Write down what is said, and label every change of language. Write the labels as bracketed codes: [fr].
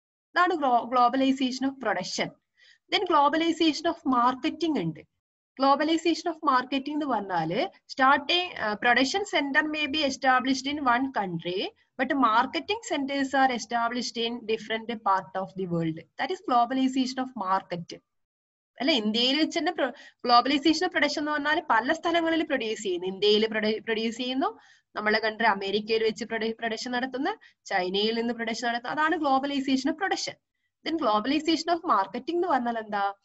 [ml] ഇതാണ് globalisation of production. Then globalisation of marketing ഉണ്ട്. [en] Globalization of marketing എന്ന് പറഞ്ഞാല് starting production center may be established in one country, but marketing centers are established in different part of the world. That is globalization of market. [ml] അല്ലെ, ഇന്ത്യയിൽ വെച്ച് തന്നെ globalisation of production എന്ന് പറഞ്ഞാൽ പല സ്ഥലങ്ങളിൽ പ്രൊഡ്യൂസ് ചെയ്യുന്നു. ഇന്ത്യയിൽ പ്രൊഡ്യൂസ് ചെയ്യുന്നു, നമ്മളെ കൺട്രി അമേരിക്കയിൽ വെച്ച് പ്രൊഡക്ഷൻ നടത്തുന്നു, ചൈനയിൽ നിന്ന് പ്രൊഡക്ഷൻ നടത്തുന്നു. അതാണ് globalisation of production. Then globalisation of marketing എന്ന് പറഞ്ഞാൽ എന്താ?